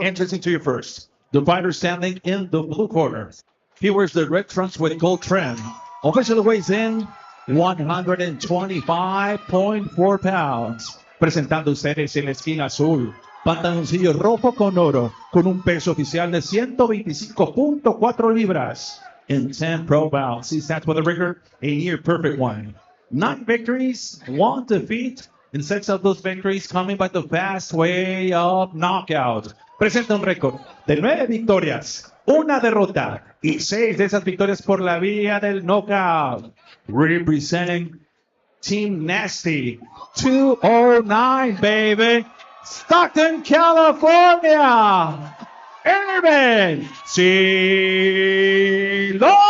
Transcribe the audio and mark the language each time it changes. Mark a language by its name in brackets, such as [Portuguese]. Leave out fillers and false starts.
[English] Introducing to you first, the fighter standing in the blue corner. He wears the red trunks with gold trim. Officially weighs in 125.4 pounds. [Spanish] Presentando ustedes en la esquina azul, pantaloncillo rojo con oro, con un peso oficial de 125.4 libras. [English] In 10 pro bouts, he stands with a record, a near perfect one. 9 victories, 1 defeat, and 6 of those victories coming by the fast way of knockout. [Spanish] Presenta un récord de 9 victorias, 1 derrota, y 6 de esas victorias por la vía del knockout. [English] Representing Team Nasty, 209, baby. Stockton, California. Irving Siloha.